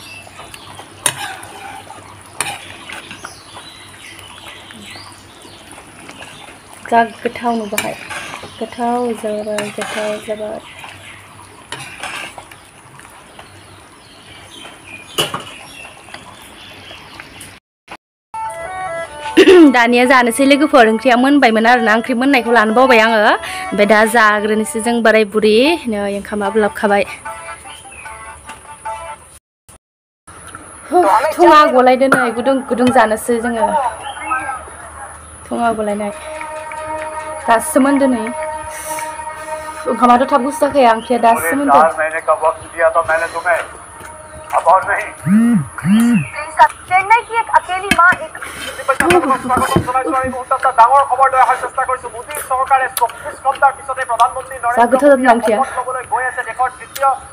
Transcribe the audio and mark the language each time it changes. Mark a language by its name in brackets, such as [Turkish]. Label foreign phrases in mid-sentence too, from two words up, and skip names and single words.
[Bodo] जा गोथाव नुबाय गोथाव जाबाय दानिया जानोसै लोगोफोर ओंख्रिया मोनबायमोन आरोना ओंख्रि मोननायखौ लानो बावबाय आङो ओमफ्राय दा जाग्रोनोसै जों बोराय बुरि नै ओंखामाबो लाबखाबाय थुङा गलायदो नै गुदुं गुदुं जानोसै जोङो थुङा गलायनाय दासो मोनदो नै ओंखामाथ' थाब गुसु जाखाया ओंख्रिया दासो मोनदो [Hindi] चेन्नई की एक अकेली मां एक [Assamese] ডাঙৰ খবৰ লৈ অহাৰ চেষ্টা কৰিছো মোদী চৰকাৰে 24 ঘণ্টাৰ পিছতে প্ৰধানমন্ত্ৰী নৰেন্দ্ৰ মোদীয়ে ল'বলৈ গৈ আছে দেশৰ তৃতীয়